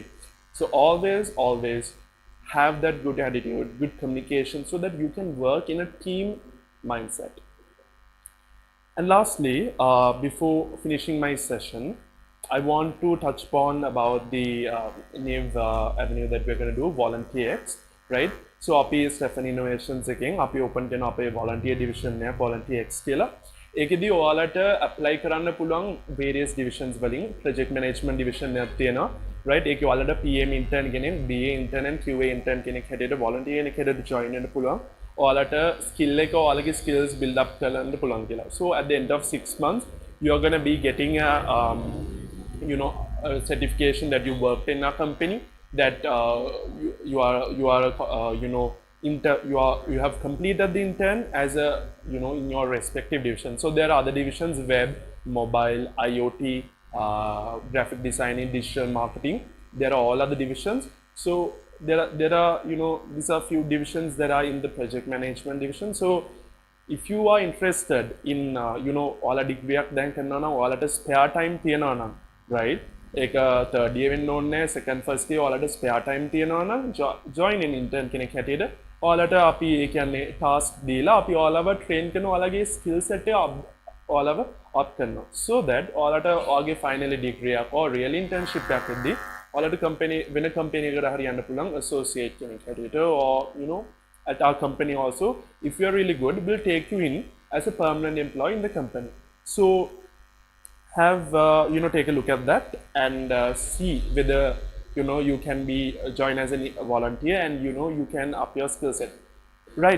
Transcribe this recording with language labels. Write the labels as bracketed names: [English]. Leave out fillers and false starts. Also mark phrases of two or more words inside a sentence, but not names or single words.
[English] So always have that good attitude, good communication, so that you can work in a team mindset. And lastly, before finishing my session, I want to touch upon about the new avenue that we're going to do, VolunteerX, right? [Sinhala] So අපි Stefan Innovations එකෙන් අපි open කරන අපේ [English] volunteer division [Sinhala] එක VolunteerX කියලා. ඒකෙදී ඔයාලට apply කරන්න පුළුවන් [English] various divisions [Sinhala] වලින් [English] project management division [Sinhala] එකක් තියෙනවා, right? ඒකේ ඔයාලට [English] PM intern [Sinhala] කෙනෙක්, [English] BA intern and QA intern [Sinhala] කෙනෙක් හැටියට volunteer කෙනෙක් හැටියට join වෙන්න පුළුවන්. ඔයාලට skill එක ඔයාලගේ [English] skills build up [Sinhala] කරන්න පුළුවන් කියලා. [English] So at the end of 6 months, you're going to be getting a a certification that you worked in a company, that you have completed the intern as a in your respective division. So there are other divisions: web, mobile, IoT, graphic designing, digital marketing. There are all other divisions. So there are these are few divisions that are in the project management division. So if you are interested in all degree [Sinhala] දැන් කරනවා නම් ඔයාලට [English] spare time [Sinhala] තියෙනවා නම්, [English] right? [Sinhala] ඒක third year වෙන්න ඕනේ නැහැ, second first year ඔයාලට [English] spare time [Sinhala] තියෙනවා නම් [English] join in intern [Sinhala] කෙනෙක් හැටියට ඔයාලට අපි ඒ කියන්නේ task දීලා අපි ඔයාලව train කරන ඔයාලගේ [English] skill set [Sinhala] එක ඔයාලව up කරනවා, so that ඔයාලට ඔයාගේ [English] final degree [Sinhala] එක or [English] real internship [Sinhala] එකක් වෙද්දී ඔයාලට company වෙන company එකකට හරි යන්න පුළුවන් associate කෙනෙක් හැටියට, [English] or at our company also, if you are really good, we'll take you in as a permanent employee in the company. So have take a look at that and see whether you can be join as a volunteer, and you can up your skill set, right?